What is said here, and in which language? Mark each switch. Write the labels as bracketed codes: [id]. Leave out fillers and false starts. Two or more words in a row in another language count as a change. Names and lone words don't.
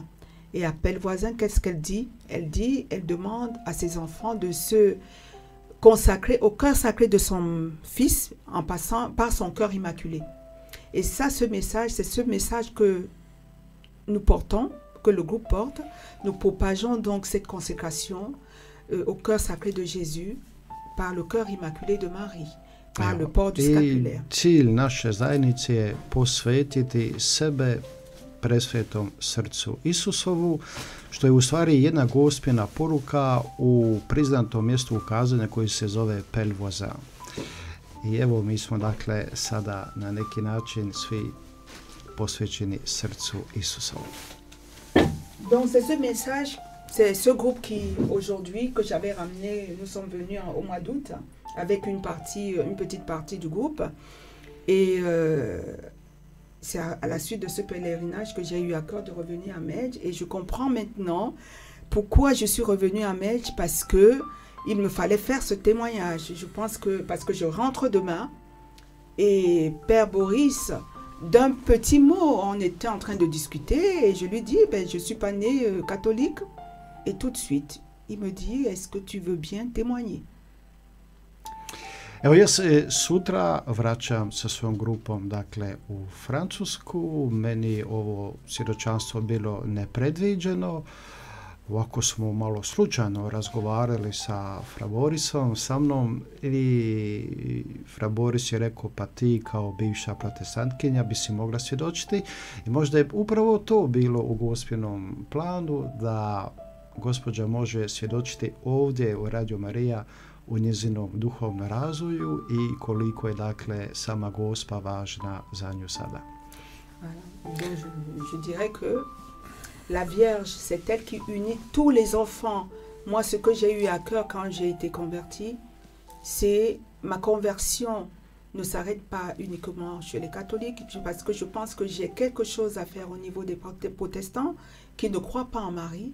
[fr] Et à Pellevoisin, qu'est-ce qu'elle dit? Elle demande à ses enfants de se consacrer au cœur sacré de son fils en passant par son cœur immaculé. Et ça, ce message, c'est ce message que nous portons, que le groupe porte. Nous propageons donc cette consécration au cœur sacré de Jésus par le cœur immaculé de Marie, par le port du scapulaire. [hr] I cilj naše zajednice je posvetiti sebe presvetom srcu Isusovu, što je u stvari jedna gospina poruka u priznatom mjestu ukazanja koji se zove Pellevoisin. I evo mi smo dakle sada na neki način svi posvećeni srcu Isusovu. [fr] Donc c'est ce message, c'est ce groupe qui aujourd'hui que j'avais ramené, nous sommes venus au mois d'août avec une petite partie du groupe et c'est à la suite de ce pèlerinage que j'ai eu à cœur de revenir à Medj et je comprends maintenant pourquoi je suis revenue à Medj, parce que il me fallait faire ce témoignage. Je pense que parce que je rentre demain et Père Boris, d'un petit mot, on était en train de discuter et je lui dis, je ne suis pas née catholique. Et tout de suite, il me dit, est-ce que tu veux bien témoigner? [hr] Evo, ja se sutra vraćam sa svojom grupom, dakle, u Francusku. Meni ovo svjedočanstvo bilo nepredviđeno. Ovako smo malo slučajno razgovarali sa Fra Borisom, sa mnom, i Fra Boris je rekao, pa ti kao bivša protestantkinja bi si mogla svjedočiti. I možda je upravo to bilo u gospinom planu, da gospođa može svjedočiti ovdje u Radio Marija u njezinom duhovnom razvoju i koliko je dakle sama Gospa važna za nju sada. [fr] Voilà. Je dirais que la Vierge, c'est elle qui unit tous les enfants. Moi, ce que j'ai eu à cœur quand j'ai été convertie, c'est ma conversion ne s'arrête pas uniquement chez les catholiques, parce que je pense que j'ai quelque chose à faire au niveau des protestants qui ne croient pas en Marie.